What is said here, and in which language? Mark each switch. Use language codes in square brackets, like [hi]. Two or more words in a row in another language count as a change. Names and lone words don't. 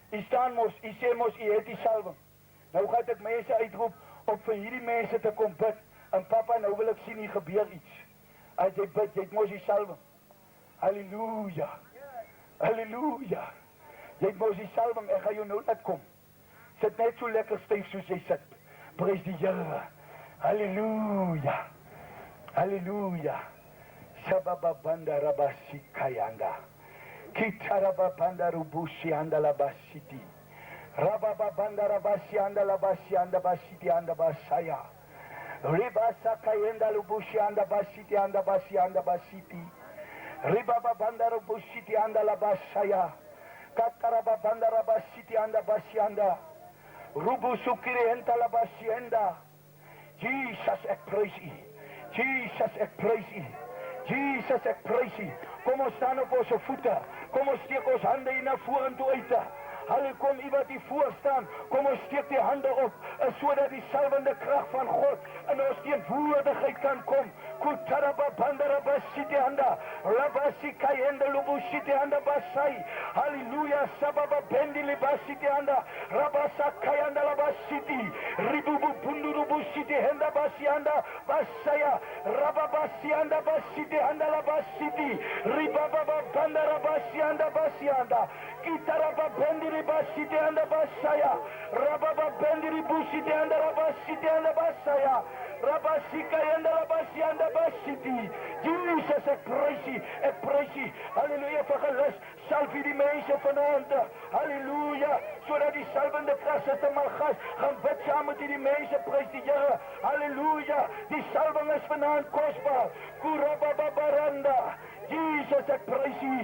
[af] U staan mos, u sê mos, u het die salwing. Nou gaan ek mense uitroep om vir hierdie mense te kom bid. En papa, nou wil ek sien, hier gebeur iets. As jy bid, jy het mos die salwing. Halleluja. Halleluja. Jy het mos die salwing, ek gaan jou nou laat kom. Sit net so lekker styf soos jy sit. Prys die Here. Halleluja. Halleluja. Sabababanda rabasi kayanda. Kitarababanda rubushi andalabasiti. Rabababanda rabasi andalabasi andabasiti andabasaya. Ribasa kayenda lubushi andabasiti andabasi andabasiti. Ribababanda rubushiti andalabasaya. Katarababanda rabasiti andabasi anda. Rubusukiri entalabasi enda. Jesus, ek prys U. Jesus, ek prys U. Jesus, ek prys U. Kom ons staan op ons voete. Kom ons steek ons hande hier na vorentoe uit. Hallo, kom U wat hier voor staan. Kom ons steek die hande op, sodat die salwende krag van God in ons teenwoordigheid kan kom. Kutarababandarabassiti handa. Rabasi kayende lubushiti handa basai. Halleluja. Sababa bendi libasiti handa. Rabasa kayanda labasiti. Ribubu bundurubushiti handa basi handa basaya. Rababasi handa basiti handa labasiti. Ribababa bandarabasi handa basi handa. Kitaraba bendi libasiti handa basaya. Rababa bendi libusiti handa rabasiti handa basaya. Rabasi kayanda labasi handa basiti. Jesus, ek prys U. Halleluja, vir gelus, salf U die mense vanaand. Halleluja, sodat die salwende krag te Malgas gaan bid saam met die mense, prys die Here. Halleluja, die salwing is vanaand kosbaar. Kurabababaranda. Jesus, ek prys U.